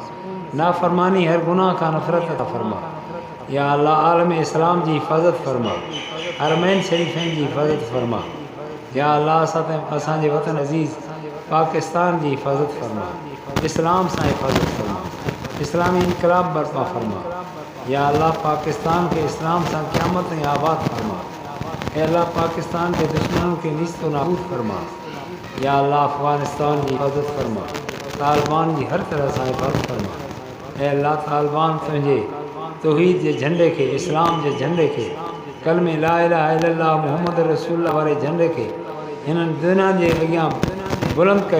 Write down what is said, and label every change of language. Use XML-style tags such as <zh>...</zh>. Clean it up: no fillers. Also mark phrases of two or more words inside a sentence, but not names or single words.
<sd>नाफ़रमानी हर गुनाह खां नफ़रत अता फरमा। या अल्लाह आलम इस्लाम जी हिफ़ाज़त फरमा, हरमैन शरीफ़ैन जी हिफ़ाज़त फरमा। या अल्लाह असांजे वतन अज़ीज़ पाकिस्तान जी हिफ़ाज़त फरमा, इस्लाम सां हिफ़ाज़त फरमा, इस्लामी इनक़लाब बर्पा फरमा। या अल्लाह पाकिस्तान के इस्लाम सां क़यामत ऐं आबाद फरमा। ऐं अल्लाह पाकिस्तान के दुश्मनों के निस्तो नाबूद फरमा। या अल्लाह अफ़गानिस्तान जी हिफ़ाज़त फरमा, तालिबान जी हर तरह सां हिफ़ाज़त फरमा। ऐं अल्लाह तालिबान तुंहिंजे तौहीद जे झंडे खे, इस्लाम जे झंडे खे, कलमे</sd> <ar>لا إله إلا الله محمد رسول الله</ar> <sd>वारे झंडे खे हिननि दुनिया जे अॻियां बुलंद कयो।</sd>